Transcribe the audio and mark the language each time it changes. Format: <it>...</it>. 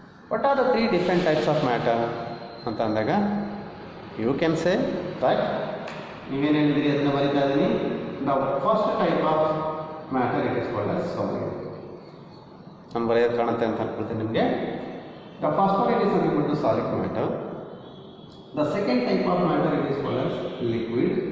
<en>what are the 3 different types of matter</en> <kn>ಅಂತ ಅಂದಾಗ</kn> <en>you can say that,</en> <kn>ನೀವೇನು ಹೇಳಿದ್ರಿ ಅದನ್ನ ಬರೀತಾ ಇದ್ದೀನಿ.</kn> <en>The first type of matter it is called as solid.</en> <kn>ನಾನು ಬರೆಯೋದು ಕಾಣುತ್ತೆ ಅಂತ ಅನ್ಕೊಳ್ತೀನಿ ನಿಮಗೆ.</kn> <en>The first one it is equal to solid matter. The second type of matter it is called as liquid.</en>